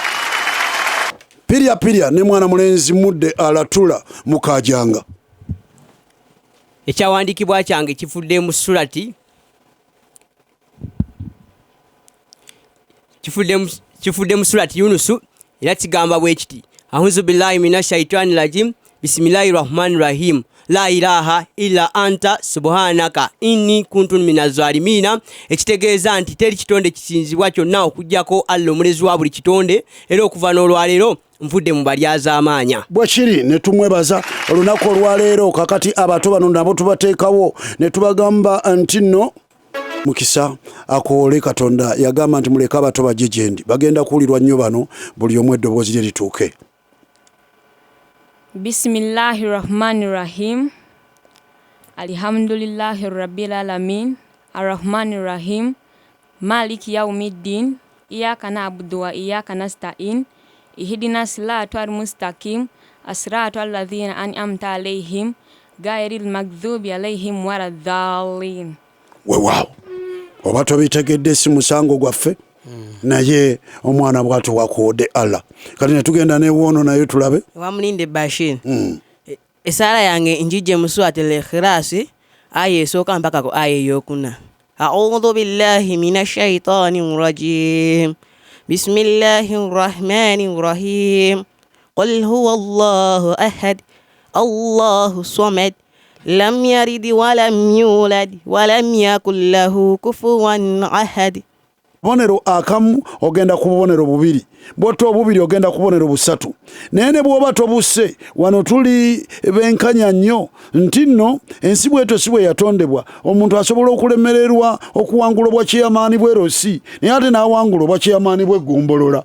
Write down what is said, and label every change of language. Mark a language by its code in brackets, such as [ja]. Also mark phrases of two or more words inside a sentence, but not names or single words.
[lg] Pirya ne mwana mulenzi mudde alatula mu kaajanga. Ekyawandiikibwa kyange kifudde mu Sulati kifudde mu Surati Yunusu era kigamba bwe kiti [ar] أعوذ بالله من الشيطان الرجيم بسم الله الرحمن الرحيم لا إله إلا أنت سبحانك إني كنت من الظالمين. [lg] Ekitegeeza nti teri kitonde kisinzibwa kyonna okujjako Allah omulezi wa buli kitonde era okuva n'olwaleero nvudde mu balyaza amaanya. Bwekiri ne tumwebaza olunaku olwaleero kakati abato bano nabo tubateekawo ne tubagamba nti nno mukisa akoole Katonda yagamba nti muleka abato bajje gye ndi bagenda kuwulirwa nnyo bano buli omu eddoboozi lye lituuke. [ar] بسم الله الرحمن الرحيم الحمد لله رب العالمين الرحمن الرحيم مالك يوم الدين إياك نعبد وإياك نستعين اهدنا الصراط المستقيم صراط الذين أنعمت عليهم غير المغضوب عليهم ولا الضالين. [lg] Wow. Oba tobitegedde si musango gwaffe naye omwana bwatu wakoode Allah. Kati ne tugenda n'ewoono naye tulabe. Wamulinde Bashir. Esaala yange njije mu Suratul Ikhlas aya esooka mpaka ku aya ey'okuna. [ar] أعوذ بالله من الشيطان الرجيم. بسم الله الرحمن الرحيم. قل هو الله أحد. الله الصمد. لم يلد ولم يولد ولم يكن له كفوا أحد. [lg] Bonero akamu ogenda ku bubonero bubiri, bw'otta obubiri ogenda ku bubonero busatu. Naye ne bw'oba tobuse wano tuli benkanya nnyo nti nno ensi bw'etyo si bwe yatondebwa omuntu asobola okulemererwa okuwangula obwa kyeyamaani bw'erosi naye ate n'awangula obwa kyeyamaani bw'eggombolola.